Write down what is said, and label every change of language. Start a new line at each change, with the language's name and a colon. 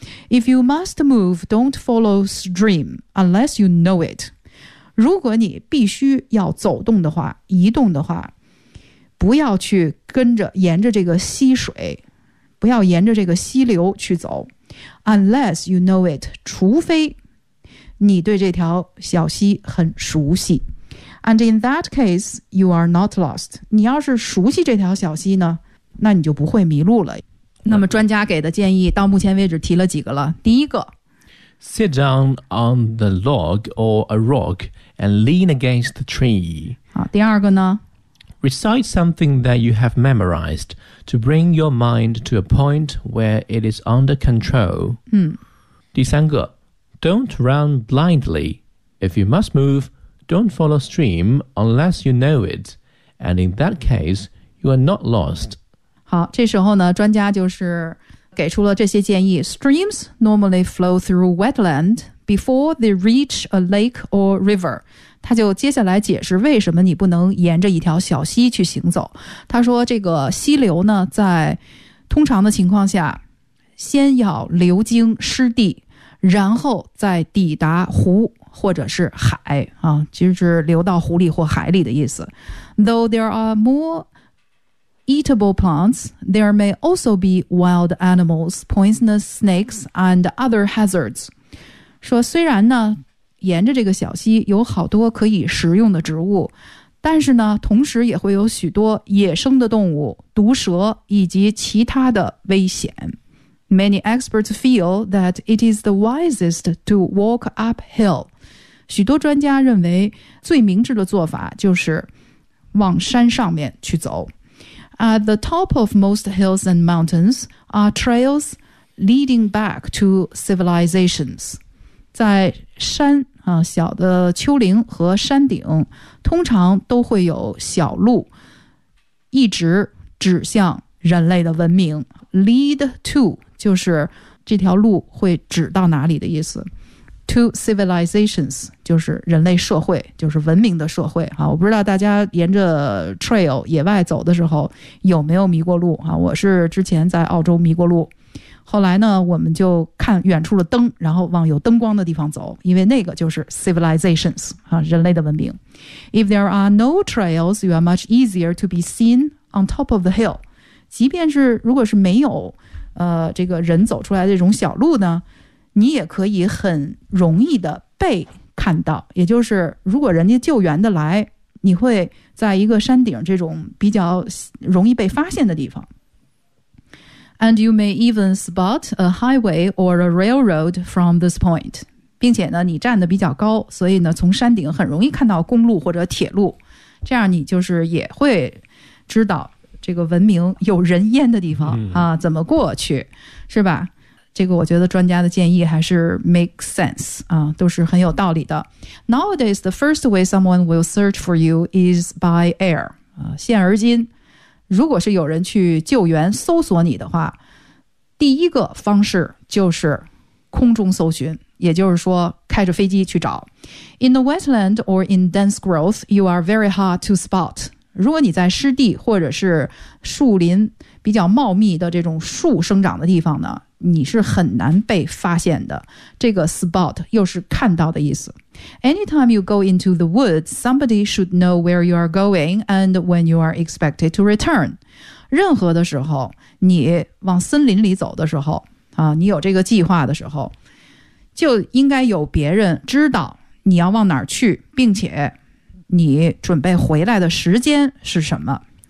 English: If you must move, don't follow stream unless you know it.
Chinese: 如果你必须要走动的话，移动的话，不要去跟着沿着这个溪水，不要沿着这个溪流去走。
English: Unless you know it,
Chinese: 除非你对这条小溪很熟悉。
English: And in that case, you are not lost.
Chinese: 你要是熟悉这条小溪呢，那你就不会迷路了。那么专家给的建议到目前为止提了几个了？第一个
English: Sit down on the log or a rock and lean against the tree。
Chinese: 第二个呢
English: Recite something that you have memorized to bring your mind to a point where it is under control。
Chinese: 第三个
English: Don't run blindly. If you must move, don't follow stream unless you know it. And in that case, you are not lost。
Chinese: 好，这时候呢专家就是给出了这些建议。
English: Streams normally flow through wetland before they reach a lake or river。
Chinese: 他就接下来解释为什么你不能沿着一条小溪去行走。他说这个溪流呢在通常的情况下先要流经湿地，然后再抵达湖或者是海啊，就是流到湖里或海里的意思。
English: Though there are moreEatable plants, there may also be wild animals, poisonous snakes, and other hazards.
Chinese: 说虽然呢，沿着这个小溪有好多可以食用的植物，但是呢，同时也会有许多野生的动物、毒蛇以及其他的危险。
English: Many experts feel that it is the wisest to walk uphill.
Chinese: 许多专家认为最明智的做法就是往山上面去走。
English: At the top of most hills and mountains are trails leading back to civilizations.
Chinese: 在山、小的丘陵和山顶通常都会有小路一直指向人类的文明。
English: Lead to
Chinese: 就是这条路会指到哪里的意思。
English: To civilizations
Chinese: 就是人类社会，就是文明的社会啊！我不知道大家沿着 trail 野外走的时候有没有迷过路啊？我是之前在澳洲迷过路，后来呢，我们就看远处的灯，然后往有灯光的地方走，因为那个就是 civilizations 啊，人类的文明。
English: If there are no trails, you are much easier to be seen on top of the hill.
Chinese: 即便是如果是没有这个人走出来的这种小路呢？你也可以很容易的被看到，也就是如果人家救援的来，你会在一个山顶这种比较容易被发现的地方。
English: And you may even spot a highway or a railroad from this point.
Chinese: 并且呢，你站得比较高，所以呢，从山顶很容易看到公路或者铁路，这样你就是也会知道这个文明有人烟的地方、怎么过去，是吧？这个我觉得专家的建议还是
English: make sense、
Chinese: 都是很有道理的。
English: Nowadays, the first way someone will search for you is by air、
Chinese: 现而今如果是有人去救援搜索你的话，第一个方式就是空中搜寻，也就是说开着飞机去找。
English: In the wetland or in dense growth, you are very hard to spot.
Chinese: 如果你在湿地或者是树林比较茂密的这种树生长的地方呢，你是很难被发现的。这个 spot 又是看到的意思。
English: Anytime you go into the woods, somebody should know where you are going and when you are expected to return.
Chinese: 任何的时候你往森林里走的时候、你有这个计划的时候，就应该有别人知道你要往哪儿去，并且你准备回来的时间是什么。